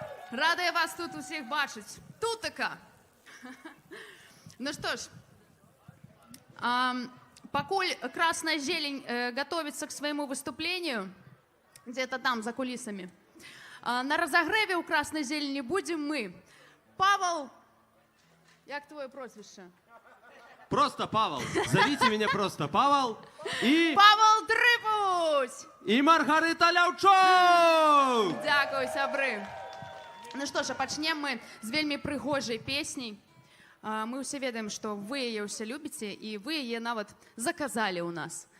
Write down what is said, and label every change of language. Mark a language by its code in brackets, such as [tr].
[be] Радая вас тут усіх бачыць. Тутака! [ru] Ну что ж, покуль красная зелень готовится к своему выступлению, где-то там, за кулисами, на разогреве у красной зелени будем мы. [be] Павел, як твое прозвище? [ru] Просто Павел. Зовите меня просто Павел. И... Павел Дрыпусь! И Маргарита Ляўчук! [be] Дякую, сябры. [ru] Ну что ж, [be] пачнем мы з вельмі прыгожай песняй. Мы ўсе ведаем, што вы яе ўсе любіце, і вы яе нават заказалі ў нас.